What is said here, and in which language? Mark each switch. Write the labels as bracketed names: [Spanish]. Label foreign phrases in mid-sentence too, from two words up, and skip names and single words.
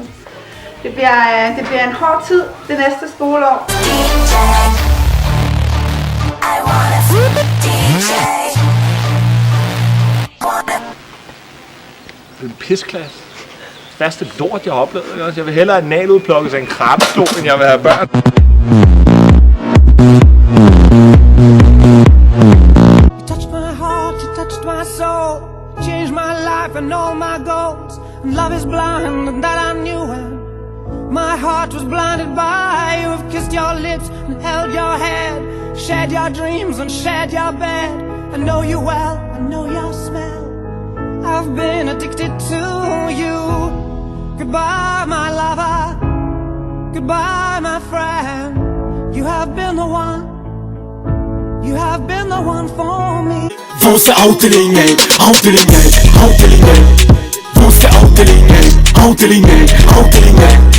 [Danish] Det bliver en hård tid det næste skoleår. Det er en pisklasse. Værste lort, jeg har oplevet. Jeg vil hellere have analudplukket sig en krabbeslå, end jeg vil have børn. [English] You touched my heart, you touched my soul, changed my life and all my goals. And love is blind, and that I knew when my heart was blinded by you. Have kissed your lips and held your head, shared your dreams and shared your bed. I know you well, I know your smell. I've been addicted to you. Goodbye, my lover. Goodbye, my friend. You have been the one. You have been the one for me. [Danish] Hvor skal afdelingen af? Afdelingen af? Afdelingen af? Hvor skal afdelingen af? Afdelingen af? Afdelingen af?